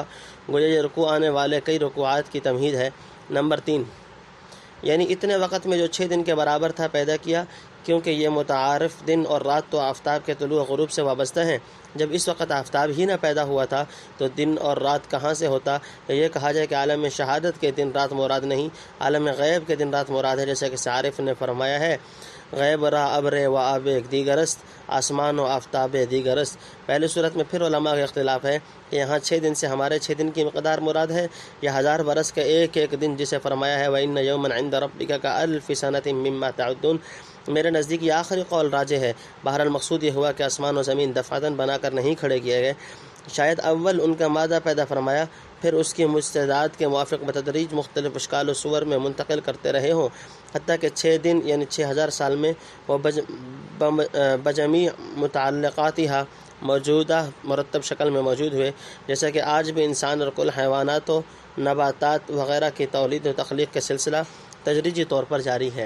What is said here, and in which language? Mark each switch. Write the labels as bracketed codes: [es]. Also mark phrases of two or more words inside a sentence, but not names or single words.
[ur] گویا یہ رکوع آنے والے کئی رکوعات کی تمہید ہے۔ نمبر 3، یعنی اتنے وقت میں جو 6 دن کے برابر تھا پیدا کیا، کیونکہ یہ متعارف دن اور رات تو آفتاب کے طلوع غروب سے وابستہ ہیں۔ جب اس وقت آفتاب ہی نہ پیدا ہوا تھا تو دن اور رات کہاں سے ہوتا؟ یہ کہا جائے کہ عالم شہادت کے دن رات مراد نہیں، عالم غیب کے دن رات مراد ہے، جیسا کہ عارف نے فرمایا ہے، [fa] غیب را ابر و آب دیگرست، آسمان و آفتاب دیگرست۔ [ur] پہلی صورت میں پھر علماء کا اختلاف ہے کہ یہاں 6 دن سے ہمارے 6 دن کی مقدار مراد ہے یا 1000 برس کا ایک ایک دن جسے فرمایا ہے [ar] وَإِنَّ يَوْمًا عِنْدَ رَبِّكَ كَأَلْفِ سَنَةٍ مِّمَّا تَعُدُّونَ۔ [ur] میرے نزدیک یہ آخری قول راجح ہے۔ بہرحال مقصود یہ ہوا کہ آسمان و زمین دفعتاً بنا کر نہیں کھڑے کیے گئے، شاید اول ان کا مادہ پیدا فرمایا، پھر اس کی مستعداد کے موافق بتدریج مختلف اشکال و صور میں منتقل کرتے رہے ہوں، حتیٰ کہ 6 دن یعنی 6000 سال میں وہ [ar] بجمیع متعلقاتها [ur] موجودہ مرتب شکل میں موجود ہوئے، جیسا کہ آج بھی انسان اور کل حیوانات و نباتات وغیرہ کی تولید و تخلیق کا سلسلہ تدریجی طور پر جاری ہے۔